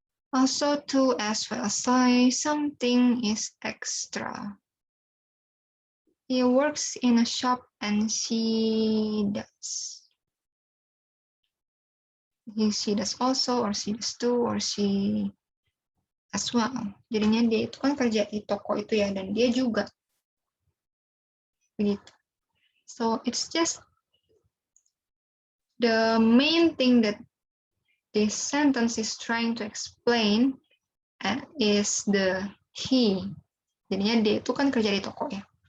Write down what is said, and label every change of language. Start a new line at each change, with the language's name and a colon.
English: Also to as well say something is extra. He works in a shop and she does. She does also, or she does too, or she as well.
Indonesian: Jadinya dia itu kan kerja di toko itu ya, dan dia juga. Begitu.
English: So it's just the main thing that this sentence is trying to explain is the he.
Indonesian: Jadinya dia itu kan kerja di toko ya.